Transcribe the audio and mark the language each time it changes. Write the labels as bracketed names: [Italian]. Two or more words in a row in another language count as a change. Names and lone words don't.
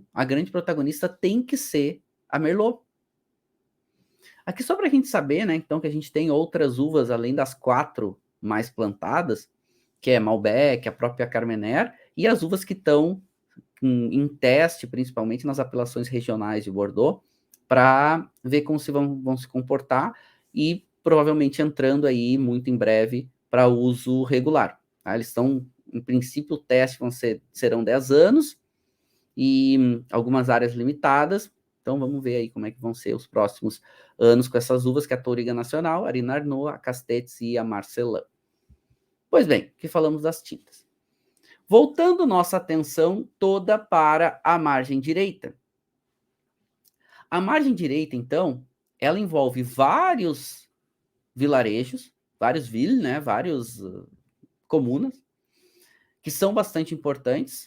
[Portuguese] A grande protagonista tem que ser a Merlot. Aqui só para a gente saber, né, então, que a gente tem outras uvas, além das 4 mais plantadas, que é Malbec, a própria Carmenère, e as uvas que estão em teste, principalmente nas apelações regionais de Bordeaux, para ver como vão se comportar e provavelmente entrando aí muito em breve para uso regular. Tá? Eles estão, em princípio, o teste serão 10 anos e algumas áreas limitadas. Então vamos ver aí como é que vão ser os próximos anos com essas uvas, que é a Touriga Nacional, a Arina Arnaud, a Castetes e a Marcelin. Pois bem, que falamos das tintas. Voltando nossa atenção toda para a margem direita. A margem direita, então, ela envolve vários vilarejos, vários villes, né, vários comunas, que são bastante importantes.